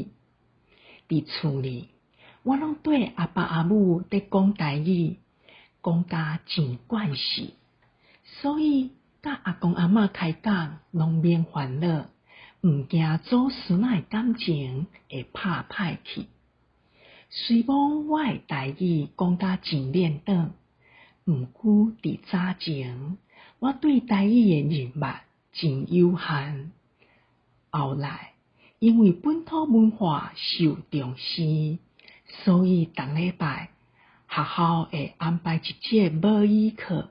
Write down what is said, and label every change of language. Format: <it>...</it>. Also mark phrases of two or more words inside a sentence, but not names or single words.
<nan>伫厝里，我拢对阿爸阿母在讲台语，讲甲真惯势，所以甲阿公阿嬷开讲拢免烦恼，毋惊祖孙仔的感情会拍歹去。虽讲我的台语讲甲真练达，毋过伫早前，我对台语的认识真有限。后来因为本土文化受重视，所以逐礼拜学校会安排一节母语课。</nan>